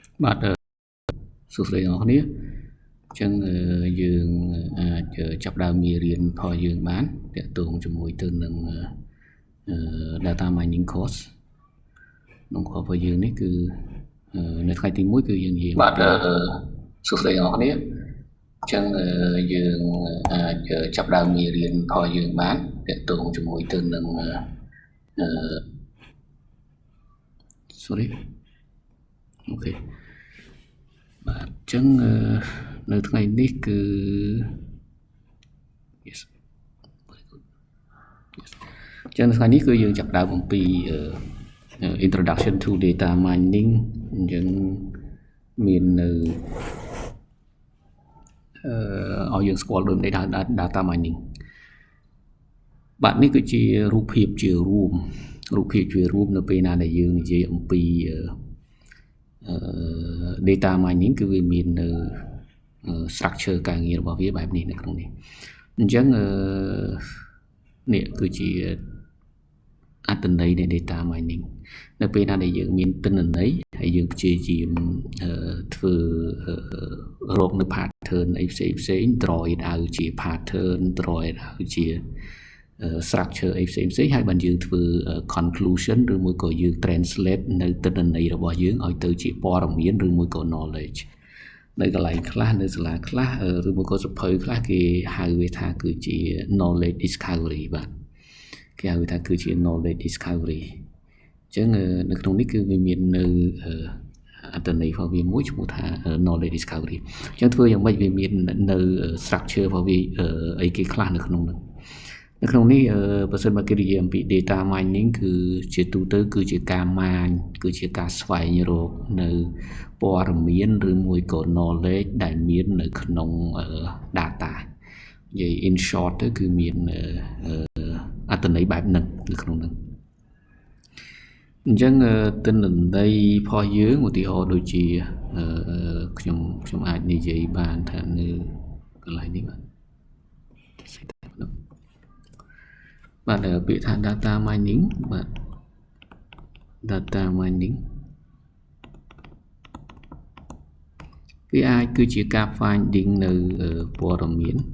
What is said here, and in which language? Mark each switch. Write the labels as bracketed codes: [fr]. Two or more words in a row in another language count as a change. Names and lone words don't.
[km] បាទសួស្តីអ្នកនរគ្នាអញ្ចឹងយើងចាប់ដើមមេរៀនផលយើងបានតាក់ទងជាមួយទៅនឹង [en] data mining course [km] ក្នុងខរបស់យើងនេះគឺនៅថ្ងៃទី1គឺយើងនិយាយបាទសួស្តីអ្នកនរគ្នាអញ្ចឹងយើងចាប់ដើមមេរៀនផលយើងបានតាក់ទងជាមួយទៅនឹង sorry អូខេបាទអញ្ចឹងនៅថ្ងៃនេះគឺ yes អញ្ចឹងនៅថ្ងៃនេះគឺយើងចាប់ដើមអំពី [en] introduction to data mining [km] អញ្ចឹងមាននៅ ឲ្យយើងស្គាល់ដូចនៃ [en] data mining [km] បាទនេះគឺជារូបភាពជារួមនៅពេលណាដែលយើងនិយាយអំពី [en] data mining [km] គឺវាមាននៅ structure ការងាររបស់វាបែបនេះនៅក្នុងនេះអញ្ចឹងនេះគឺជាអត្ថន័យនៃ [en] data mining [km] នៅពេលណាដែលយើងមានទិន្នន័យហើយយើងព្យាយាមធ្វើរ កនៅ pattern អីផ្សេង [en] draw it out [km] ជា pattern [en] draw it out [km] ជា structure អីផ្សេងហើយបានយើងធ្វើ conclusion ឬមួយក៏យើង translate នៅទិន្នន័យរបស់យើងឲ្យទៅជាព័ត៌មានឬមួយក៏ knowledge នៅកន្លែងខ្លះនៅសាលាខ្លះ ឬមួយក៏សភៅខ្លះគេហៅវាថាគឺជា [en] knowledge discovery [km] បាទគេហៅថាគឺជា [en] knowledge discovery [km] អញ្ចឹងនៅក្នុងនេះគឺវាមាននៅអត្ថន័យរបស់វាមួយឈ្មោះថា knowledge discovery អញ្ចឹងធ្វើយ៉ាងម៉េចវាមាននៅ structure របស់វាអីគេខ្លះនៅក្នុងនោះនៅក្នុងនេះបើសិនមកគេនិយាយអំពី [en] data mining [km] គឺជាទូទៅគឺជាការម៉ាញគឺជាការស្វែងរកនៅព័ត៌មានឬមួយក៏ knowledge ដែលមាននៅក្នុង data និយាយ [en] in short [km] ទៅគឺមានអត្ថន័យបែបហ្នឹងនៅក្នុងហ្នឹងអញ្ចឹងទិន្នន័យរបស់យើងឧទាហរណ៍ដូចជាខ្ញុំអាចនិយាយបានថានៅកន្លែងនេះ បាទពាក្យថា [en] data mining [km] បាទ [en] data mining [km] វាអាចគឺជាការ finding នៅព័ត៌មាន